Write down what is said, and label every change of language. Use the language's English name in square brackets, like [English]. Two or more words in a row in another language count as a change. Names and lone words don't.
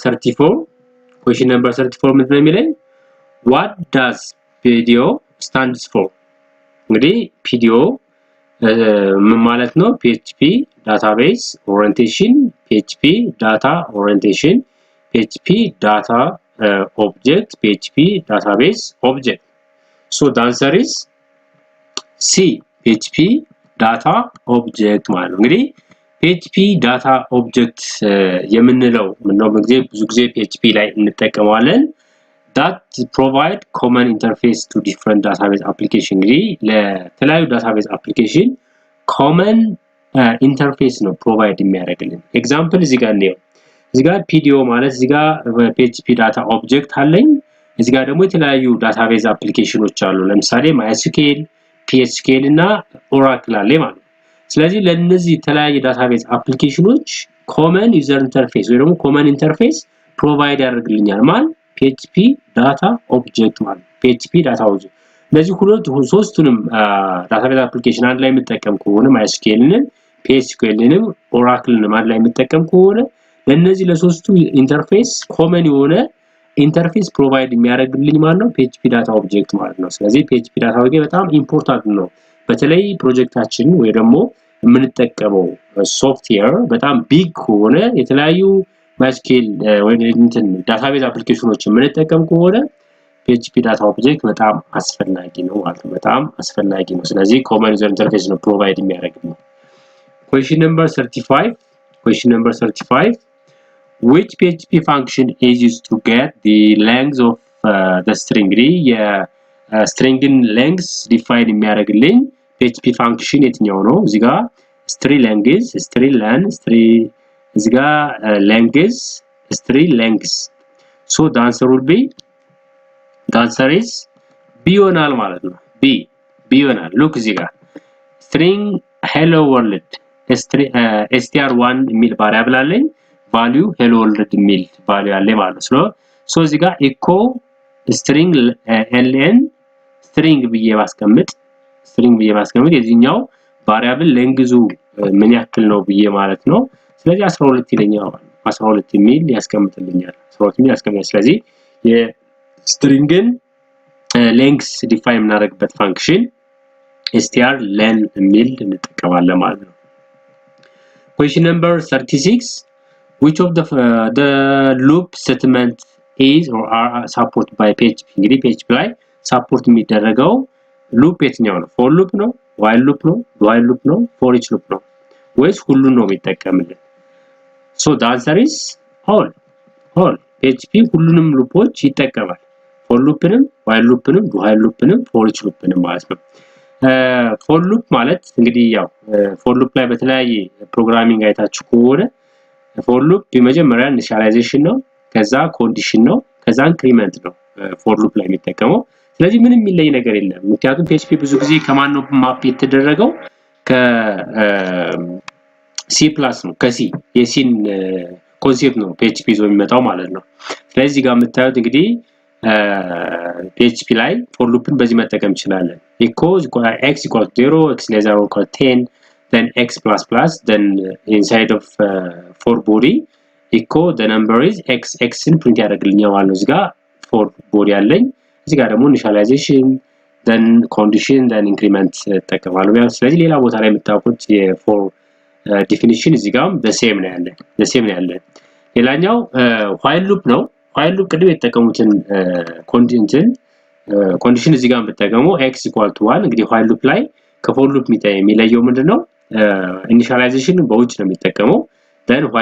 [Amharic] 34 ምንድነው የሚለኝ [English] what does PDO stands for [Amharic] እንግዲህ PDO ምን ማለት ነው [English] PHP database orientation PHP data orientation PHP data object PHP database object so the answer is C PHP data object [Amharic] ማለት ነው እንግዲህ [English] PHP data object [Amharic] የምንለው ምንድነው ብዙ ጊዜ PHP ላይ እንጠቀመዋለን [English] that provide common interface to different database application [Amharic] እንግዲህ ለተለያዩ [English] database application common interface [Amharic] ነው provide የሚያደርግልን example እዚህ ጋር ነው እዚህ ጋር PDO ማለት እዚህ ጋር [English] PHP data object [Amharic] አለኝ እዚህ ጋር ደግሞ የተለያዩ [English] database applicationዎች [Amharic] አሉ ለምሳሌ MySQL PHSQL እና Oracle አለ ማለት ስለዚህ ለነዚህ የተለያዩ [English] database applicationዎች common user interface [Amharic] ወይ ደግሞ [English] common interface provide [Amharic] ያደርግልኛል ማለት PHP [English] data object [Amharic] ማለት [English] PHP data object [Amharic] ለዚህ ሶስቱንም [English] database application [Amharic] አንድ ላይ የምጠቀም ከሆነ MySQL-ንን PHSQL-ንን Oracle-ንን አንድ ላይ የምጠቀም ከሆነ ለነዚህ ለሶስቱ [English] interface common [Amharic] የሆነ [English] interface provide [Amharic] የሚያደርግልኝ ማለት ነው [English] PHP data object [Amharic] ማለት ነው ስለዚህ [English] PHP data object [Amharic] በጣም ኢምፖርታንት ነው በተለይ ፕሮጀክታችን ወይ ደግሞ የምንጠቀመው ሶፍትዌር በጣም ቢግ ሆነ የተለያዩ MySQL ወይ እንትን [English] database applicationዎች [Amharic] የምንጠቀም ከሆነ [English] PHP data object [Amharic] በጣም አስፈላጊ ነው ማለት ነው በጣም አስፈላጊ ነው ስለዚህ [English] common user interface [Amharic] ነው ፕሮቫይድ የሚያደርግልኝ [English] question number 35 which PHP function is used to get the length of the string string length define የሚያደርግልኝ PHP function [Amharic] የትኛው ነው እዚህ ጋር [English] string length string len string [Amharic] እዚህ ጋር [English] length string length so the answer will be the answer is B [Amharic] ይሆናል ማለት ነው B ይሆናል [English] look [Amharic] እዚህ ጋር [English] string hello world str1 [Amharic] የሚል ቫሪያብል አለኝ [English] value hello world [Amharic] የሚል value አለ ማለት ነው so እዚህ ጋር [English] echo string ln string [Amharic] ብዬ ባስቀምጥ የዚህኛው [English] variable length [Amharic] ምን ያክል ነው ብዬ ማለት ነው ስለዚህ 12 ይለኛል 12 የሚል ያስቀምጥልኛል 12 የሚል ያስቀምጣል ስለዚህ የስትሪንግን [English] length define [Amharic] እናደርግበት ፋንክሽን [English] str len [Amharic] የሚል እንጠቀማለን ማለት ነው [English] question number 36 which of the loop statement is or are supported [Amharic] by PHP እንግዲህ PHP ላይ support የሚደረገው loop የትኛው ነው [English] for loop [Amharic] ነው [English] while loop [Amharic] ነው [English] while loop [Amharic] ነው [English] for each [Amharic] loop ነው ወይስ ሁሉን ነው የሚጠቀምልን [English] so the answer is all PHP [Amharic] ሁሉንም ሉፖች ይጠቀማል [English] for loopንም while loopንም while loopንም for each loopንም [Amharic] ማለት ነው [English] for loop [Amharic] ማለት እንግዲህ ያው [English] for loop [Amharic] ላይ በተለያየ ፕሮግራሚንግ አይታችሁ ከሆነ [English] for loop [Amharic] በመጀመሪያ initialization ነው ከዛ condition ነው ከዛ increment ነው [English] for loop [Amharic] ላይ የሚጠቀመው ስለዚህ ምንም የሚለይ ነገር የለም ምክንያቱም PHP ብዙ ጊዜ ከማን ነው ማፕ የተደረገው C+ ነው ከC የሲን ኮንሴፕት ነው PHP ይዞ የሚመጣው ማለት ነው ስለዚህ ጋር የምታዩት እንግዲህ PHP ላይ [English] for loopን [Amharic] በዚህ መጠቀም እንችላለን [English] echo x = 0 x <= 10 then x++ then inside of for body echo the number is x [Amharic] ን print ያደርግልኛል ማለት ነው እዚህ ጋር [English] for body [Amharic] አለኝ እዚህ ጋር ደግሞ [English] initialization then condition then increment [Amharic] ተጠቅማለሁ ስለዚህ ሌላ ቦታ ላይ የምታውቁት የfor definition እዚህ ጋርም [English] the same [Amharic] ነው ያለው ሌላኛው [English] while loop [Amharic] ነው [English] while loop [Amharic] ቅድም የተጠቀሙትን condition እዚህ ጋር የምትጠቀመው x = 1 እንግዲህ [English] while loop [Amharic] ላይ [English] for loop [Amharic] የሚለየው ምንድነው ኢኒሻላይዜሽን በውጭ ነው የሚጠቀመው [English] then while